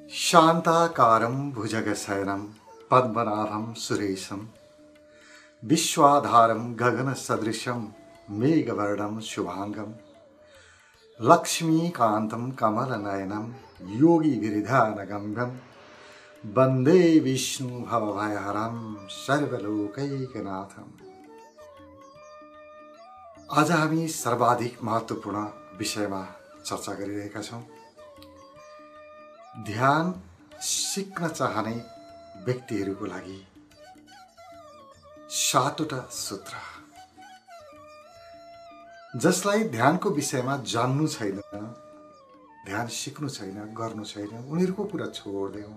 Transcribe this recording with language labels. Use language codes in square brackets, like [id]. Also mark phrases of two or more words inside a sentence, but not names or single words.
[sa] शान्ताकारं भुजगशयनं पद्मनाभं सुरेशं विश्वाधारं गगनसदृशं मेघवर्णं शुभांगं लक्ष्मीकान्तं कमलनयनं योगिगिरिधानगम्यं वन्दे विष्णुभवभयहरं सर्वलोकैकनाथम्। [ne] आज हामी सर्वाधिक महत्त्वपूर्ण विषयमा चर्चा गरिरहेका छौं। ध्यान सिक्न चाहने व्यक्तिहरूको लागि 7वटा सूत्र, जसलाई ध्यानको विषयमा जान्नु छैन, ध्यान सिक्नु छैन, गर्नु छैन, उनीहरूको कुरा छोड्देऊ।